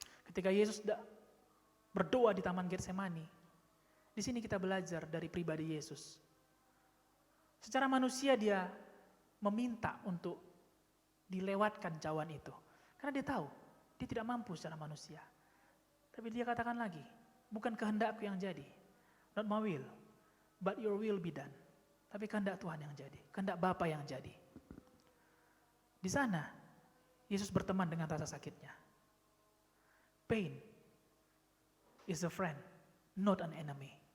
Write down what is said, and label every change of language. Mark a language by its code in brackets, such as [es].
[id] Ketika Yesus berdoa di Taman Getsemani, di sini kita belajar dari pribadi Yesus. Secara manusia dia meminta untuk dilewatkan cawan itu. Karena dia tahu, dia tidak mampu secara manusia. Tapi dia katakan lagi, bukan kehendakku yang jadi. [en] Not my will, but your will be done. [id] Tapi kehendak Tuhan yang jadi, kehendak Bapa yang jadi. Di sana, Yesus berteman dengan rasa sakitnya. [en] Pain is a friend, not an enemy.